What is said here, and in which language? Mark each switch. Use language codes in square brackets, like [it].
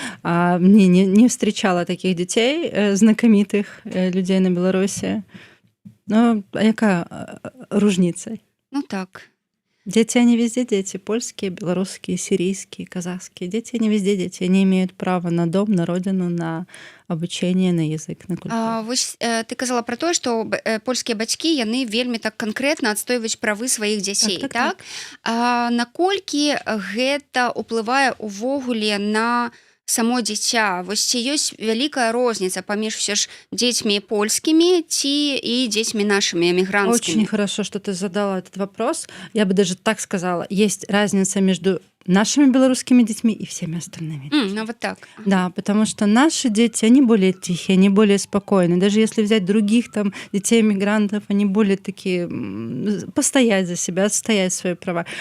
[ru] Не встречала таких детей, знакомитых людей на Беларуси. [pl] Ну, а яка ружница? [ru] Ну так. Дети, они везде дети. Польские, белорусские, сирийские, казахские. Дети, они везде дети. Они имеют право на дом, на родину, на обучение, на язык, на культуру. [be] Вось ты казала про тое, што польскія бацькі, яны вельмі так канкрэтна адстойваюць правы сваіх дзяцей, так? Наколькі гэта ўплывае ўвогуле на само дзіця? Вось ці ёсць вялікая розніца паміж все ж дзецьмі польскімі ці і дзецьмі [ru] нашими эмигрантскими? Очень хорошо, что ты задала этот вопрос. Я бы даже так сказала. Есть разница между нашими белорусскими детьми и всеми остальными. Ну вот так. Да, потому что наши дети, они более тихие, они более спокойные. Даже если взять других там детей мигрантов, они более такие постоять за себя, отстоять свои права.